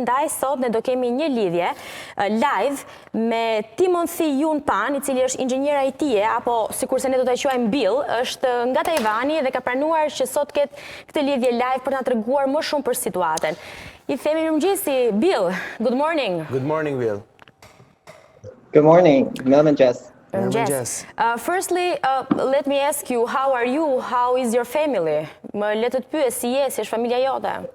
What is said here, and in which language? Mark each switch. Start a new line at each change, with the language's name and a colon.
Albanian: Ndaj sot ne do kemi një lidhje live me Timothy Yun Pan, i cili është inxhinier IT-e, apo sikurse ne do ta quajmë Bill, është nga Tajvani dhe ka pranuar që sot ketë këtë lidhje live për ta treguar më shumë për situatën. I themi mirëmëngjesi Bill.
English: Good morning. Good morning, Bill. Good morning, Melvin Jess. Yes. Firstly, let me ask you, how are you? How is your family?
Albanian: Më le të pyes si je, si është familja jote?